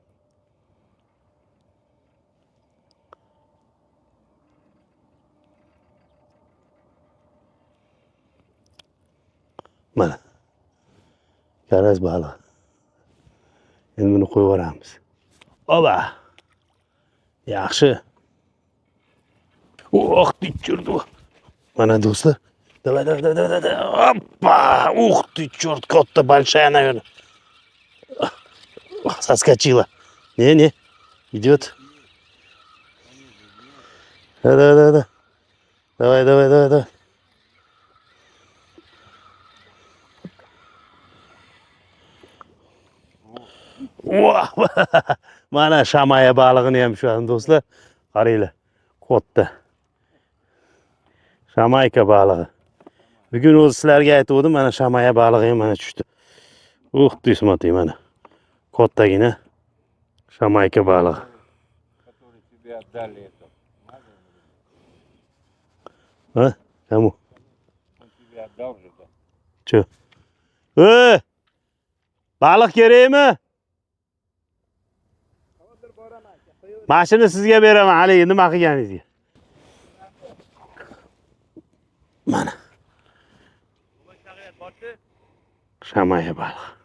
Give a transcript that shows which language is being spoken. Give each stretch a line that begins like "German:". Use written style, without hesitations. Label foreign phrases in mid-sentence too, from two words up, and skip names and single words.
Uzbek: Mana. Karaz balig'i. Endi buni qo'yib yuboramiz. Oba. Yaxshi. Oh, churdu. Mana do'stlar.
Russian: Давай, давай, давай, давай, давай. Опа! Ух ты, черт, кот-то большая, наверное. Соскочила. Не, идет. Да, да, да, да. Давай, давай, давай, давай. О,
Uzbek: mana shamaya balig'ini ham ushladim do'stlar. Qaranglar. Katta. Shamayka balig'i. Bugun o'zi sizlarga aytdim, mana shamaya balig'i ham mana tushdi.
Russian: Uх ты, смотри,
Uzbek: mana. Kattagina shamayka balig'i.
Russian: Который тебе отдали это.
Uzbek: Ha? Kamo?
Russian: Он тебе отдал же, да? Che.
Uzbek: Baliq kerakmi? Mashina sizga beraman, haligi nima qilganingizga. Mana. Shamaya balig'i.